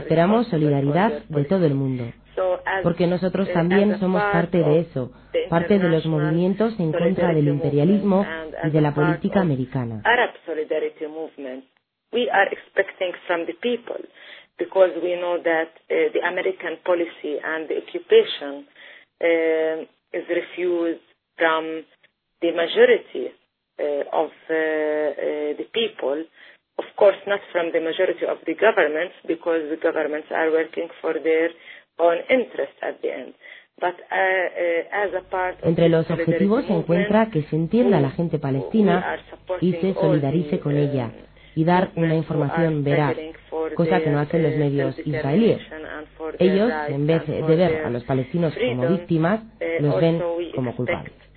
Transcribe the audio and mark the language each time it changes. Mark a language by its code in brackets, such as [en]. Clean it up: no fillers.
[es] Esperamos solidaridad de todo el mundo, porque nosotros también somos parte de eso, parte de los movimientos en contra del imperialismo y de la política americana. [en] Arab solidarity movement. We are expecting from the people. Because we know that the American policy and the occupation is refused from the majority of the people, of course not from the majority of the governments, because the governments are working for their own interest at the end. But as a part of [es] entre los objetivos se encuentra que se entienda a la gente palestina y se solidarice con ella y dar una información veraz, cosa que no hacen los medios israelíes. Ellos, en vez de ver a los palestinos como víctimas, los ven como culpables.